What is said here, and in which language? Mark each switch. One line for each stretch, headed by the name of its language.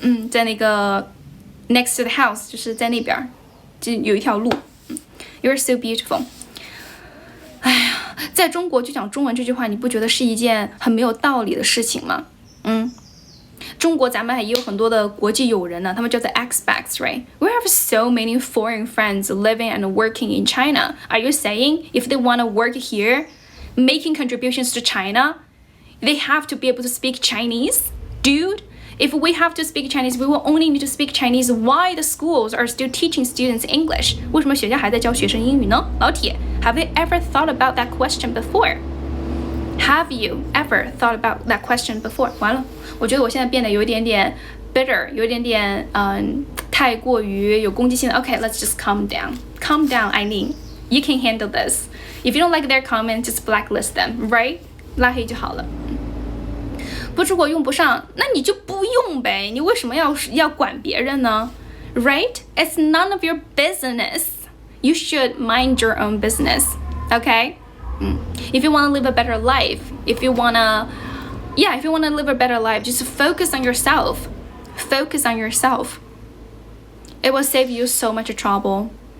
Chinese: 在那个
English: next to the house
Chinese: 就是在那边，就有一条路。
English: You're so beautiful.
Chinese: 哎呀，在中国就讲中文这句话，你不觉得是一件很没有道理的事情吗？中国咱们也有很多的国际友人呢，他们叫做 expats, right?
English: We have so many foreign friends living and working in China. Are you saying if they want to work here, making contributions to China, they have to be able to speak Chinese? Dude, if we have to speak Chinese, we will only need to speak Chinese. Why the schools are still teaching students English?
Chinese: 为什么学校还在教学生英语呢？
English: 老铁 ，Have you ever thought about that question before? Have you ever thought about that question before?
Chinese: 完了，我觉得我现在变得有一点点 bitter， 有一点点太过于有攻击性的。
English: Okay, let's just calm down. Calm down, Aileen. You can handle this. If you don't like their comments, just blacklist them, right?
Chinese: 拉黑就好了。不出国用不上，那你就不用呗。你为什么要管别人呢 ？Right?
English: It's none of your business. You should mind your own business. Okay? If you want to live a better life, if you want to live a better life, just focus on yourself. Focus on yourself. It will save you so much trouble.